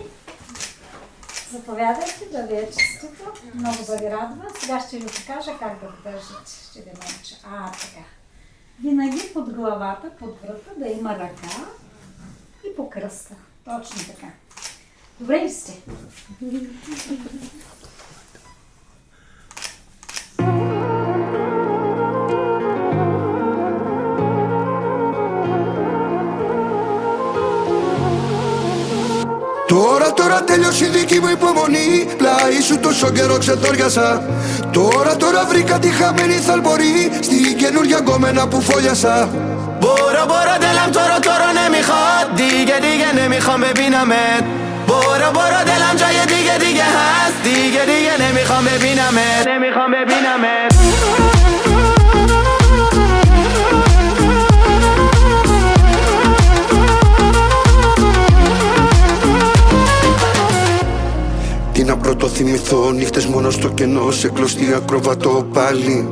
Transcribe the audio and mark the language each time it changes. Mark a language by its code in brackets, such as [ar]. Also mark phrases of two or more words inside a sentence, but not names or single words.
[bg] Заповядайте, да ви е честито. Много бъде радва. Сега ще ви покажа как да го държите. Ще ви науча. Така. Винаги под главата, под врата да има ръка и по кръста. Точно така. Добре ли сте? [el] Τώρα τέλειωσε η δική μου υπομονή. Πλάι σου τόσο καιρό ξετόριασα. Τώρα βρήκα τη χαμένη θαλπορή στην καινούργια γκόμενα που φόλιασα. [fa] برو دلم تو رو نمیخواد. دیگه نمیخوام ببینمت. برو دلم جای دیگه هست. دیگه نمیخوام ببینمت. [el] Τι να πρωτοθυμηθώ, νύχτες μόνο στο κενό, σε κλωστή ακροβατό πάλι.